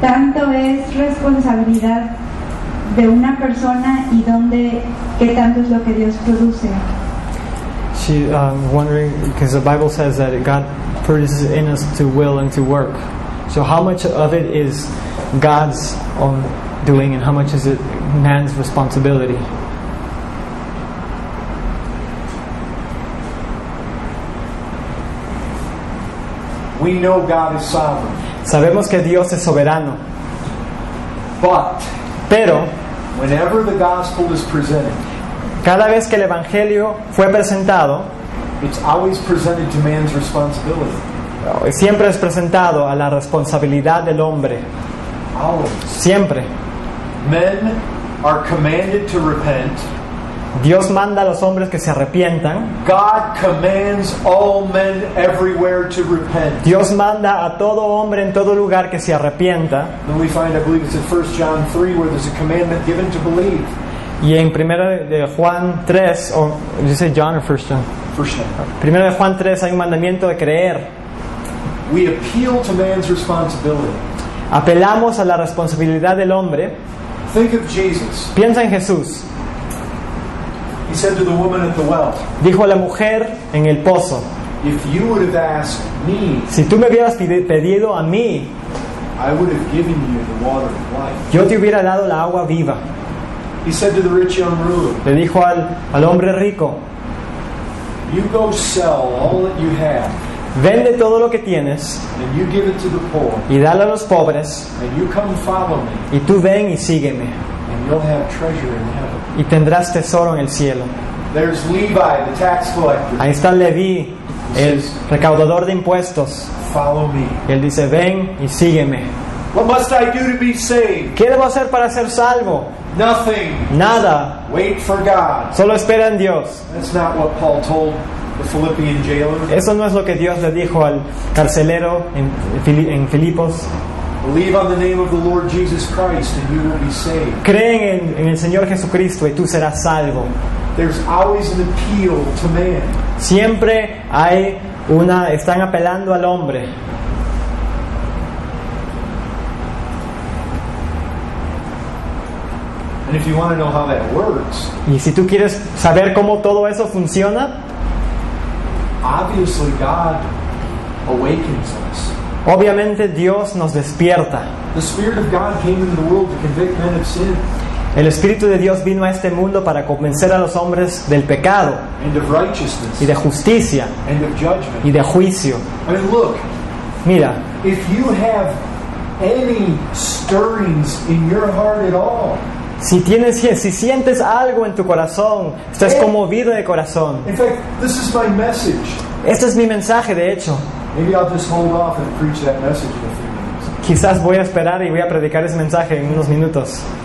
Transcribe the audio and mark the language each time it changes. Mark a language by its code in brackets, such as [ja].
[es] tanto es responsabilidad de una persona y qué tanto es lo que Dios produce? [en] She wondering because the Bible says that God produces in us to will and to work. So how much of it is God's own doing and how much is it man's responsibility? We know God is sovereign, [es] Sabemos que Dios es soberano, [en] but [es] pero [en] whenever the gospel is presented, [es] cada vez que el evangelio fue presentado, [en] it's always presented to man's responsibility. [es] siempre es presentado a la responsabilidad del hombre. [en] Always. [es] Siempre. [en] Men are commanded to repent. [es] Dios manda a los hombres que se arrepientan. [en] God commands all men everywhere to repent. [es] Dios manda a todo hombre en todo lugar que se arrepienta. [en] And we find, I believe it's in 1 John 3, where there's a commandment given to believe. [es] Y en 1 de Juan 3, o dice John o 1 John. [en] 1 John. [es] 1 de Juan 3 hay un mandamiento de creer. [en] We appeal to man's responsibility. [es] Apelamos a la responsabilidad del hombre. [en] Think of Jesus. [es] Piensa en Jesús. [en] He said to the woman at the well, [es] Dijo a la mujer en el pozo: [en] if you would have asked me, [es] si tú me hubieras pedido a mí, [en] I would have given you the water of life. [es] yo te hubiera dado la agua viva. [en] He said to the rich young ruler, [es] Le dijo al hombre rico: [en] you go sell all that you have, [es] vende todo lo que tienes [en] and you give it to the poor, [es] y dale a los pobres, [en] and you come follow me, [es] y tú ven y sígueme, [en] and you'll have treasure in heaven. [es] y tendrás tesoro en el cielo. [en] There's Levi, the tax collector. [es] Ahí está Leví, el recaudador de impuestos. [en] Follow me. [es] Y él dice: ven y sígueme. [en] What must I do to be saved? [es] ¿Qué debo hacer para ser salvo? [en] Nothing. [es] Nada, [en] Wait for God. [es] solo espera en Dios. [en] That's not what Paul told the Philippian jailer. [es] Eso no es lo que Dios le dijo al carcelero en Filipos. [en] Believe on the name of the Lord Jesus Christ and you will be saved. [es] Creen en el Señor Jesucristo y tú serás salvo. [en] There's always an appeal to man. [es] Siempre están apelando al hombre. [en] And if you want to know how that works, [es] Y si tú quieres saber cómo todo eso funciona, [en] obviously God awakens us. [es] Obviamente Dios nos despierta. [en] The Spirit of God came into the world to convict men of sin [es] El Espíritu de Dios vino a este mundo para convencer a los hombres del pecado [en] and of righteousness [es] y de justicia [en] and of judgment. [es] y de juicio. [en] I mean, look, [es] Mira, [en] if you have any stirrings in your heart at all, [es] si sientes algo en tu corazón, estás conmovido de corazón. [en] in fact, this is my message. [es] Este es mi mensaje, de hecho. [en] Maybe I'll just hold off and preach that message in a few minutes. [es] Quizás voy a esperar y voy a predicar ese mensaje en unos minutos.